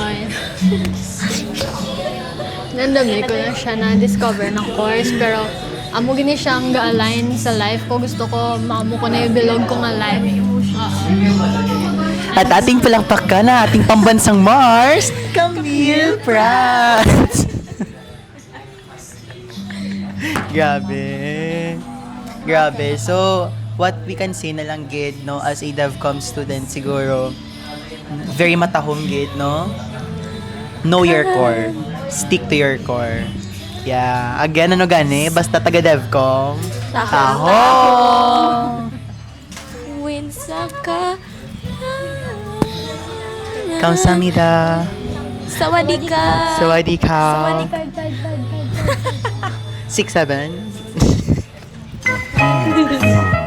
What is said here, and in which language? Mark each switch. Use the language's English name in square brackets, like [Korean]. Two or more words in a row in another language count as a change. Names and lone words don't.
[Hiligaynon] Randomly ko lang siya na-discover ng course, pero amo gini siyang ga-align sa life ko. Gusto ko, maamo ko na yung bilog ko nga life. [Filipino] At ating palakpakan na ating pambansang Mars, Camille Pratt. Grabe. [English] So, what we can say [Hiligaynon] na lang gid, no, [English] as a DevCom student [Hiligaynon] siguro, very matahong gid, no? [English] Know your core. Stick to your core. Yeah. Again, [Hiligaynon] ano gani? Basta taga DevCom. Taho! Winsaka. [Korean] Kamsahamnida. [Thai] Sawadika. Sawadika. Sawadika. 6-7.